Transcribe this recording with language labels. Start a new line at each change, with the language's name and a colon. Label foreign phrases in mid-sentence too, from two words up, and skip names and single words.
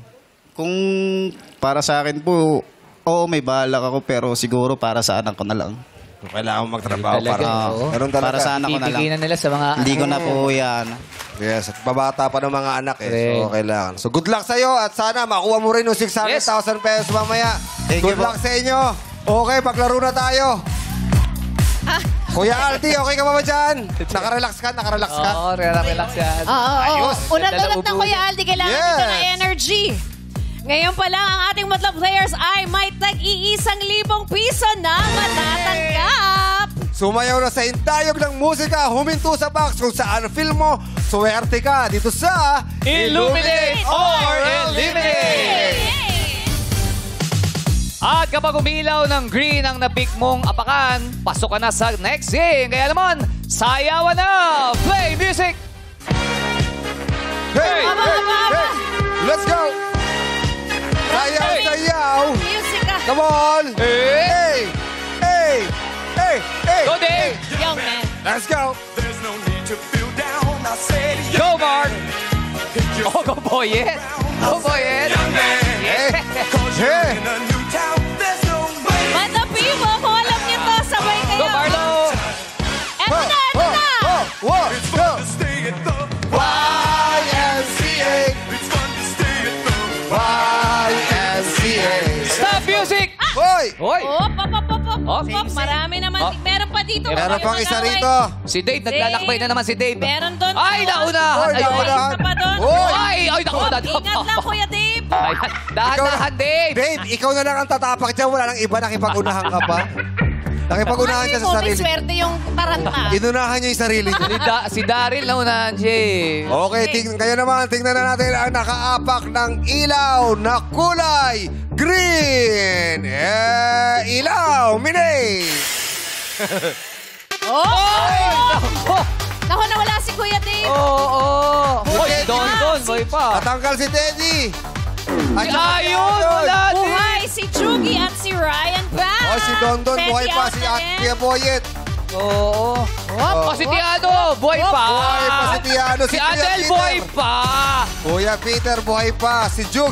Filipino: Kung para sa akin po, oo, may balak ako pero siguro para sa anak ko na lang. Kailangan mo magtrabaho Talaga, para... oo. Ganun talaga. Para sa anak ko na lang. Ibiginan nila sa mga... Hindi ko na po yan. Yes, at babata pa ng mga anak eh.
English: Correct.
Filipino: So, kailangan. So,
English: good luck
Filipino: sa'yo at sana makuha mo rin yung 600,000 pesos mamaya.
English: Thank Good you
Filipino: luck sa inyo. Okay, paglaro na tayo. Kuya Aldi, okay ka ba dyan? Nakarelax ka? Oo, relax yan. Ayos. Unat-unat na Kuya Aldi, kailangan
English: Yes.
Filipino: dito ng energy. Ngayon pa lang, ang ating Madlang players ay may tag-1,000 piso na matatanggap. Sumayaw na sa intayog ng musika, huminto sa box kung saan feel mo, suwerte ka dito sa
English: Illuminate or Eliminate!
Filipino: At kapag umilaw ng green ang napik mong apakan, pasok ka na sa
English: next game.
Filipino: Kaya naman, sayawan na!
English: Play music! Hey! Let's go!
Filipino: Sayaw! Music ka.
English: Come on! Hey! Hey! Hey! Hey! Go, Dave! Young man. Let's go! Go, Mark! Oh, go, Boyet! Go, Boyet! Hey! Hey! Mata people,
Filipino: kung alam niyo to, sabay kayo.
English: Go, Marlo!
Filipino: Eto na, eto na.
English: Whoa! Go! YMCA! YMCA! Stop music!
Filipino: Hoy! Hoy! Op. Oh. Marami naman. Oh. Meron pa dito. Meron pang isa rito. Si Dave, naglalakbay na naman si Dave. Meron doon. Ay, naunahan! Hoy, Ay, naunahan. Isa pa doon. Hoy! Ay, naku, Op, ingat lang, Kuya Dave. Ayan, dahan-dahan, Dave! Dave, ikaw na lang ang tatapak dyan. Wala nang iba. Nakipag-unahan ka pa. Nakipag-unahan ka sa May sarili. swerte yung taranta. Inunahan niyo yung sarili niyo. Si Daryl naunahan siya eh. Okay, kayo naman, tingnan na natin ang nakaapak ng ilaw na kulay green. Ilaw, Minay! Oh! Naku, nawala si Kuya Dave. Oo! Hoy, Teddy. Don, boy pa. Natanggal si Teddy. At saka si Ayun, Don. wala din. Buhay si Chugi at si Ryan pa. Oh, si Don buhay pa. Si Kuya Boyet. Oo. Oh, si Tiano, boy pa. Buhay pa si Tiano. Si Kuya Adel, Peter. boy pa. Kuya Peter, buhay pa. Si Jugs.